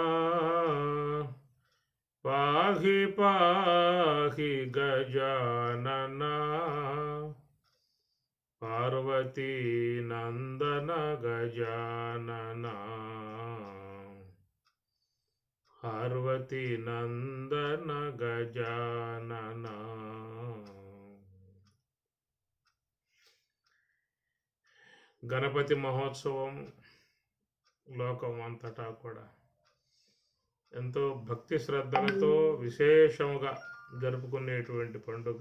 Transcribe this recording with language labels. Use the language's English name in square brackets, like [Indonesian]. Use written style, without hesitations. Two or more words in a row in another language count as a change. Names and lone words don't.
[Sanskrit] पाहि पाहि गजानन पार्वती नंदन गजानन [Telugu] पार्वती नंदन गजानन గణపతి మహోత్సవం లోకం అంతటా కూడా ఎంతో భక్తి శ్రద్ధలతో విశేషముగా జరుపుకునేటువంటి పండుగ.